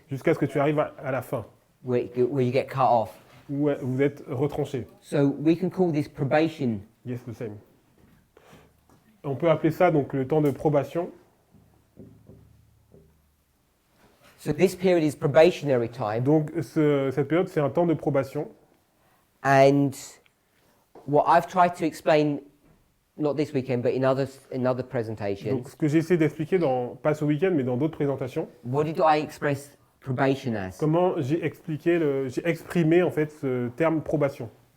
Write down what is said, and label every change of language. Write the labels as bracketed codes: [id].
[fr] jusqu'à ce que tu arrives à la fin, [en] where you get cut off. [fr] où vous êtes retranché. [en] So we can call this probation. Yes, the same. [fr] On peut appeler ça donc le temps de probation. [en] So this period is probationary time, [fr] Donc cette période, c'est un temps de probation. [en] and what I've tried to explain, not this weekend, but in other presentations, [fr] Donc ce que j'ai essayé d'expliquer, pas ce week-end, mais dans d'autres présentations, [en] what did I express probation as? [fr] comment j'ai exprimé en fait ce terme probation.